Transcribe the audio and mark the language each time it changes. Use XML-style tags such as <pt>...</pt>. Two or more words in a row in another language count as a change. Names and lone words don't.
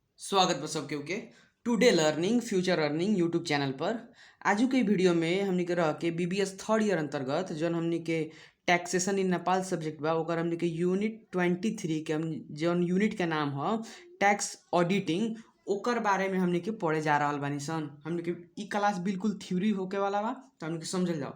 <bho>स्वागत बा सबके के टुडे लर्निंग फ्यूचर अर्निंग यूट्यूब चैनल पर। आजू के वीडियो में हमनी के रह के बीबीएस</bho> <en>third year</en> <bho>अंतर्गत जौन हमनी के टैक्सेशन इन नेपाल सब्जेक्ट बा ओकर हमनी के यूनिट 23 के हम जौन यूनिट के नाम ह</bho> <en>tax auditing</en> <bho>ओकर बारे में हमनी के पढ़े जा रहल बानी सन। हमनी के ई क्लास बिल्कुल थ्योरी होके वाला बा तो हमनी के समझल जाओ।</bho>